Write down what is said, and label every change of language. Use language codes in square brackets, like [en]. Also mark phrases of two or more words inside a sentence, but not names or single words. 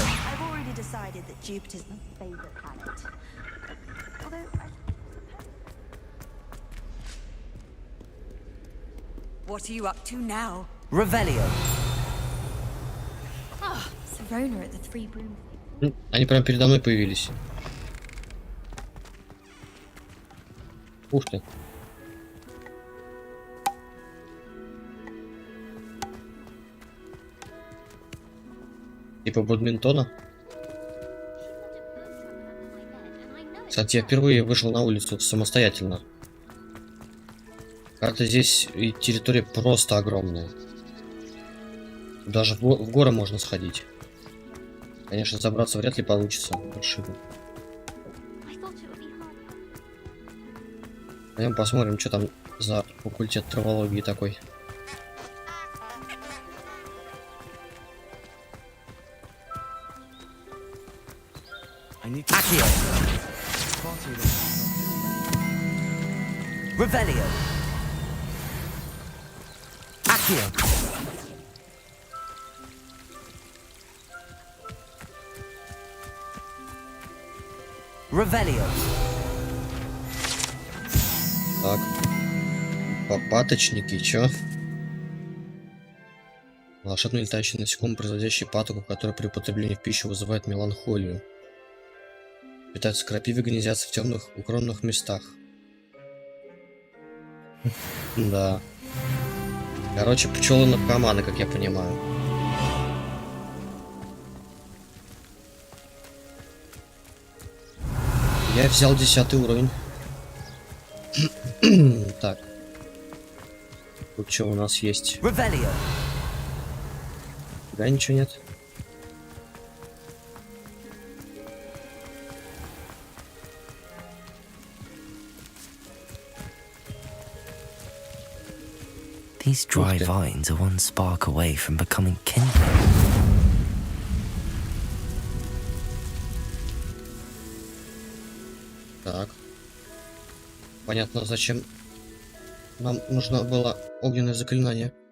[en] I've already decided that Jupiter's my favorite planet. Although What are you up to now? [la] Revelio. [en] Ah, Serona at the Three Broom. [ru] Они прям передо мной появились. Ух ты. Типа бадминтона. Кстати, я впервые вышел на улицу самостоятельно. Карта здесь и территория просто огромная. Даже в горы можно сходить. Конечно, забраться вряд ли получится. Паршиво. Пойдем посмотрим, что там за факультет травологии такой. [la] Accio. Revelio. Accio. Revelio. [ru] Так. Паточники, чё? Волшебный летающий насекомый, производящий патоку, который при употреблении в пищу вызывает меланхолию. Питаются крапивой, гнездятся в темных укромных местах. Да. Короче, пчелы-наркоманы, как я понимаю. Я взял 10 уровень. Так. Тут что у нас есть? [la] Revelio. [ru] Да, ничего нет. [en] These dry vines are one spark away from becoming kindling. [ru] Так. Понятно, зачем нам нужно было огненное заклинание.